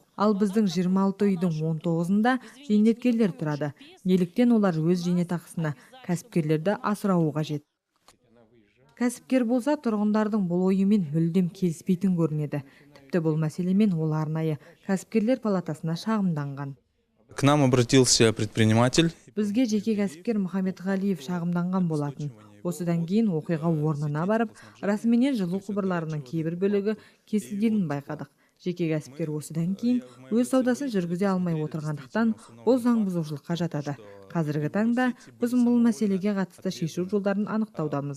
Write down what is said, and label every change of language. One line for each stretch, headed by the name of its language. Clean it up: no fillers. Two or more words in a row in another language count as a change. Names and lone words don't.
Kazakh: Ал біздің 26 үйдің 19-ында зейнеткерлер тұрады. Неліктен олар өз зейнетақысына кәсіпкерлерді асырауы қажет. Кәсіпкер болса, тұрғындардың бұл ойымен мүлдем келіспейтін көрінеді. Тіпті бұл мәселемен ол арнайы кәсіпкерлер палатасына шағымданған.
Russian: К нам обратился предприниматель.
Kazakh: Бізге жеке кәсіпкер Мұхамедғалиев шағымданған болатын. Осыдан кейін оқиға орнына барып, расыменен жылу құбырларының кейбір бөлігі кесілгенін байқадық. Жеке кәсіпкер осыдан кейін өз саудасын жүргізе алмай отырғандықтан, бұл заң бұзушылыққа жатады. Қазіргі таңда біз бұл мәселеге қатысты шешу жолдарын анықтаудамыз.